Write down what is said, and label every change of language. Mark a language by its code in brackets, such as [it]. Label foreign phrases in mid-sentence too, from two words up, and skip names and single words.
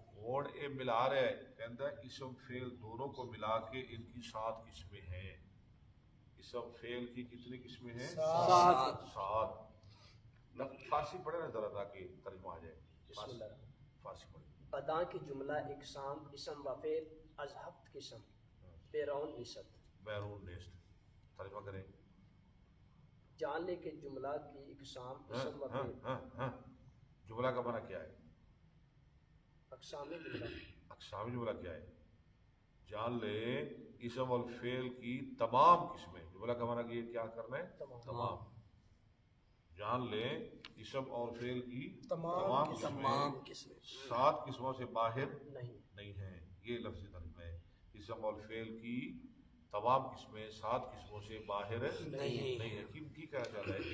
[pa] ہن اے [ur] ملا رہا ہے [pa] کہندا ہے [ur] اسم فعل دونوں کو ملا کے ان کی 7 قسمیں ہیں اسم فعل کی کتنی قسمیں ہیں 7 فارسی پڑھے نا ذرا تاکہ ترجمہ آ جائے [ar] بسم اللہ [ur] فارسی پڑھے [fa] بداں کی جملہ اقسام اسم و فعل از ہفت قسم پیرون نسد بیرون نیست [ur] ترجمہ کریں جان لے کہ جملہ کی اقسام اسم و فعل جملہ کا معنی کیا ہے اقسام جملہ اقسام جملہ کیا ہے جان لے اسم اور فعل کی تمام قسمیں جملہ کا معنی کیا کرنا ہے تمام جان لیں اسم اور فعل کی تمام قسمیں 7 قسموں سے باہر نہیں ہیں یہ لفظ ترجمہ ہے اسم اور فعل کی تمام قسمیں 7 قسموں سے باہر نہیں ہے کی کہنا چاہتا ہے